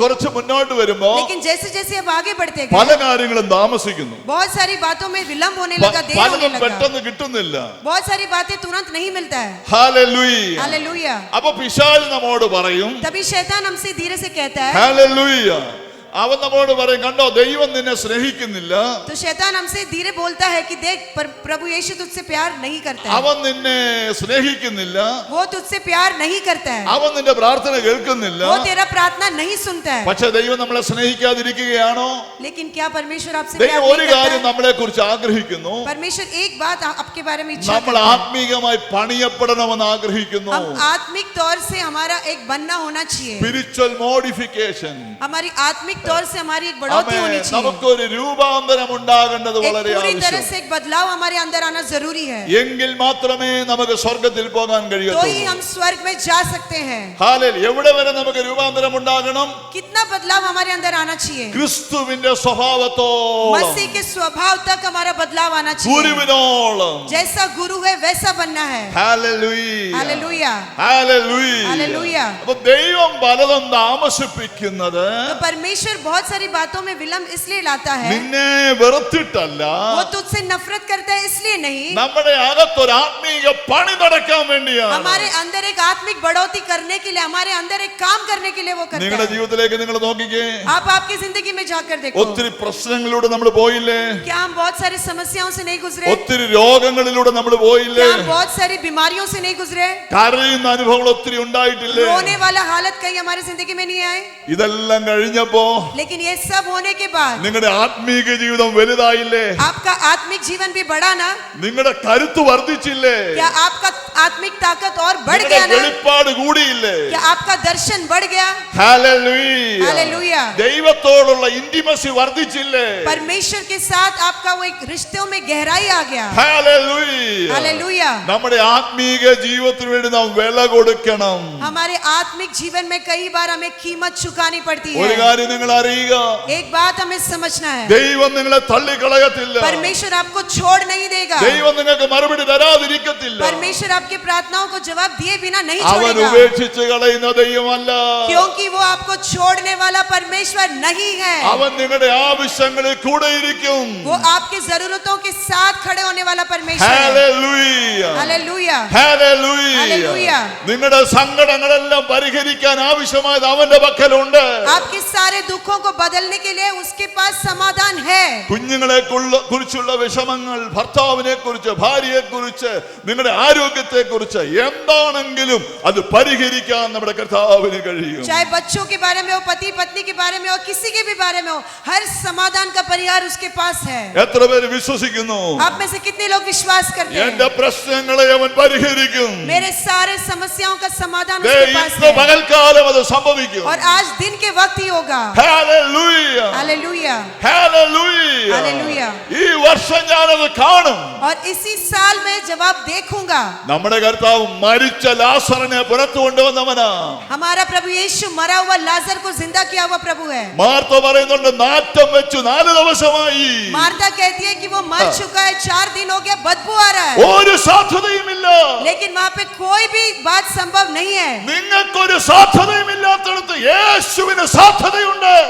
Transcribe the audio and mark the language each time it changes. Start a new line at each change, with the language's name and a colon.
Malayalam: കുറച്ച് മുന്നോട്ട് വരുമ്പോ
Hindi: लेकिन जैसे जैसे आप आगे बढ़ते
Malayalam: പല
Hindi: गए,
Malayalam: കാര്യങ്ങളും താമസിക്കുന്നു.
Hindi: बहुत सारी बातों में विलंब होने लगा, देर होने
Malayalam: പലതും
Hindi: लगा.
Malayalam: പെട്ടെന്ന് കിട്ടുന്നില്ല.
Hindi: बहुत सारी बातें तुरंत नहीं मिलता है.
Malayalam: ഹല്ലേലൂയ.
Hindi: हालेलुया.
Malayalam: അപ്പൊ പിശാച് നമ്മോട് പറയും,
Hindi: तभी शैतान हमसे धीरे से कहता है,
Malayalam: ഹല്ലേലൂയ. അവൻ നമ്മോട് പറയും, കണ്ടോ ദൈവം നിന്നെ സ്നേഹിക്കുന്നില്ല,
Hindi: तो शैतान हमसे धीरे बोलता है कि देख प्रभु यीशु तुझसे प्यार नहीं करता है.
Malayalam: അവൻ നിന്നെ സ്നേഹിക്കുന്നില്ല,
Hindi: वो तुझसे प्यार नहीं करता है.
Malayalam: അവൻ നിന്റെ പ്രാർത്ഥന കേൾക്കുന്നില്ല.
Hindi: वो तेरा प्रार्थना नहीं सुनता है.
Malayalam: പക്ഷെ ദൈവം നമ്മളെ സ്നേഹിക്കാതിരിക്കുകയാണോ?
Hindi: लेकिन क्या परमेश्वर आपसे प्यार
Malayalam: ദൈവം ഒരു
Hindi: नहीं
Malayalam: കാര്യം
Hindi: करता है?
Malayalam: നമ്മളെ കുറിച്ച് ആഗ്രഹിക്കുന്നു,
Hindi: परमेश्वर एक बात आपके बारे में इच्छा
Malayalam: നമ്മൾ
Hindi: करता है.
Malayalam: ആത്മീകമായി പണിയപ്പെടണമെന്ന് ആഗ്രഹിക്കുന്നു.
Hindi: हम आत्मिक तौर से हमारा एक बनना होना चाहिए.
English: Spiritual modification.
Hindi: हमारी आत्मिक तौर से हमारी एक बढ़ोतरी होनी चाहिए.
Malayalam: നമുക്കൊരു രൂപാന്തരം ഉണ്ടാകേണ്ടത്
Hindi: एक
Malayalam: വളരെ
Hindi: पूरी तरह
Malayalam: ആവശ്യം.
Hindi: से एक बदलाव हमारे अंदर आना जरूरी है.
Malayalam: എങ്കിൽ മാത്രമേ നമുക്ക് സ്വർഗത്തിൽ പോകാൻ
Hindi: तो ही
Malayalam: കഴിയത്തുള്ളൂ.
Hindi: हम स्वर्ग में जा सकते हैं.
Malayalam: ഹാലേലൂയ. എവിടെ വരെ നമുക്ക് രൂപാന്തരം ഉണ്ടാകണം?
Hindi: कितना बदलाव हमारे अंदर आना चाहिए?
Malayalam: ക്രിസ്തുവിന്റെ സ്വഭാവത്തോളം,
Hindi: मसीह के स्वभाव तक हमारा बदलाव आना चाहिए.
Malayalam: ഗുരുവിനോളം.
Hindi: जैसा गुरु है वैसा बनना है.
Malayalam: ഹല്ലേലൂയ.
Hindi: हालेलुया.
Malayalam: ഹല്ലേലൂയ.
Hindi: हालेलुया.
Malayalam: അപ്പോൾ ദൈവം പലതും താമസിപ്പിക്കുന്നത്
Hindi: तो परमेश्वर परमेश्वर बहुत सारी बातों में विलंब इसलिए लाता है,
Malayalam: നിന്നെ വെറുത്തിട്ടല്ല,
Hindi: वो तुझसे नफरत करता है इसलिए नहीं,
Malayalam: നമ്മുടെ അകത്തൊരു ആത്മീയ പണി നടക്കാൻ വേണ്ടിയാണ്.
Hindi: हमारे अंदर एक आत्मिक बढ़ोतरी करने के लिए, हमारे अंदर एक काम करने के लिए वो करता
Malayalam: നിങ്ങളുടെ
Hindi: है।
Malayalam: ജീവിതത്തിലേക്ക് നിങ്ങൾ നോക്കിക്കേ,
Hindi: आप आपकी जिंदगी में जाकर देखो,
Malayalam: ഒത്തിരി പ്രശ്നങ്ങളിലൂടെ നമ്മൾ പോയില്ലേ,
Hindi: क्या हम बहुत सारी समस्याओं से नहीं गुजरे,
Malayalam: ഒത്തിരി രോഗങ്ങളിലൂടെ നമ്മൾ പോയില്ലേ,
Hindi: क्या हम बहुत सारी बीमारियों से नहीं गुजरे,
Malayalam: കരയുന്ന അനുഭവങ്ങൾ ഒത്തിരി ഉണ്ടായിട്ടില്ലേ.
Hindi: रोने वाला हालत कहीं हमारी जिंदगी में नहीं आए,
Malayalam: ഇതെല്ലാം കഴിഞ്ഞപ്പോ
Hindi: लेकिन ये सब होने के बाद
Malayalam: നിങ്ങളുടെ ആത്മീക ജീവിതം വലുതായില്ലേ,
Hindi: आपका आत्मिक जीवन भी बढ़ा ना,
Malayalam: നിങ്ങളുടെ കരുത്ത് വർദ്ധിച്ചില്ലേ,
Hindi: क्या आपका आत्मिक ताकत और बढ़
Malayalam: നിങ്ങളുടെ
Hindi: गया ना,
Malayalam: വെളിപ്പാട് കൂടിയില്ലേ.
Hindi: क्या आपका दर्शन बढ़ गया,
Malayalam: ഹല്ലേലൂയ.
Hindi: हालेलुया,
Malayalam: ദൈവത്തോടുള്ള ഇന്റിമസി വർദ്ധിച്ചില്ലേ.
Hindi: परमेश्वर के साथ आपका वो एक रिश्तों में गहराई आ गया,
Malayalam: ഹല്ലേലൂയ.
Hindi: हालेलुया।
Malayalam: നമ്മുടെ ആത്മീക ജീവിതത്തിന് വേണ്ടി നാം വില കൊടുക്കണം.
Hindi: हमारे आत्मिक जीवन में कई बार हमें कीमत चुकानी पड़ती
Malayalam: ഒരു
Hindi: है।
Malayalam: കാര്യം നിങ്ങൾ അറിയുക,
Hindi: एक बात हमें समझना है,
Malayalam: ദൈവം നിങ്ങളെ തള്ളിക്കളയത്തില്ല,
Hindi: परमेश्वर आपको छोड़ नहीं देगा,
Malayalam: ദൈവം നിങ്ങൾക്ക് മറുപടി തരാതിരിക്കത്തില്ല.
Hindi: परमेश्वर आपकी प्रार्थनाओं को जवाब दिए बिना नहीं
Malayalam: അവൻ
Hindi: छोड़ेगा,
Malayalam: ഉപേക്ഷിച്ച് കളയുന്ന ദൈവമല്ല.
Hindi: क्योंकि वो आपको छोड़ने वाला परमेश्वर नहीं है,
Malayalam: അവൻ നിങ്ങളുടെ ആവശ്യങ്ങളിൽ കൂടെ ഇരിക്കും.
Hindi: वो आपकी जरूरतों के साथ खड़े होने वाला परमेश्वर है,
Malayalam: ഹല്ലേലൂയ.
Hindi: Hallelujah,
Malayalam: hallelujah. ഹല്ലേലൂയ. നിങ്ങളുടെ സങ്കടങ്ങളെല്ലാം പരിഹരിക്കാൻ ആവശ്യമായത് അവന്റെ പക്കലുണ്ട്.
Hindi: आपके सारे दुखों को बदलने के लिए उसके पास समाधान है।
Malayalam: കുഞ്ഞുങ്ങളെ കുറിച്ചുള്ള വിഷമങ്ങൾ, ഭർത്താവിനെ കുറിച്ച്, ഭാര്യയെ കുറിച്ച്, നിങ്ങളുടെ ആരോഗ്യത്തെ കുറിച്ച് എന്താണെങ്കിലും അത് പരിഹരിക്കാൻ നമ്മുടെ കർത്താവിന് കഴിയും.
Hindi: चाहे बच्चों के बारे में हो, पति पत्नी के बारे में हो, किसी के भी बारे में हो, हर समाधान का परिहार उसके पास है।
Malayalam: എത്ര പേര് വിശ്വസിക്കുന്നു?
Hindi: आप में से कितने लोग विश्वास करते
Malayalam: എന്റെ
Hindi: हैं
Malayalam: പ്രശ്നങ്ങളെ അവൻ പരിഹരിക്കും.
Hindi: मेरे सारे समस्याओं का समाधान
Malayalam: ദേ,
Hindi: उसके पास
Malayalam: ഇന്ന്
Hindi: है,
Malayalam: പകൽക്കാലം അത് സംഭവിക്കും.
Hindi: और आज दिन के वक्त ही होगा,
Malayalam: ഹല്ലേലൂയ.
Hindi: Hallelujah,
Malayalam: hallelujah.
Hindi: हालेलुया।
Malayalam: ഈ വർഷം ഞാനത് കാണും.
Hindi: और इसी साल में जब आप देखूंगा,
Malayalam: നമ്മുടെ കർത്താവ് മരിച്ച ലാസറിനെ പുറത്തു കൊണ്ടുവന്നവനാ.
Hindi: हमारा प्रभु यीशु मरा हुआ लाजर को जिंदा किया हुआ प्रभु है।
Malayalam: മാർത്ത പറയുന്നുണ്ട്, നാറ്റം വെച്ചു 4 ദിവസമായി.
Hindi: मार्था कहती है कि वो मर चुका है, 4 दिन हो गया, बदबू आ रहा है,
Malayalam: ഒരു സാധ്യതയുമില്ല.
Hindi: लेकिन वहां पे कोई भी बात संभव नहीं है।
Malayalam: നിങ്ങൾക്കൊരു സാധ്യതയുമില്ലാത്തടത്ത് യേശുവിന് സാധ്യതയുണ്ട്.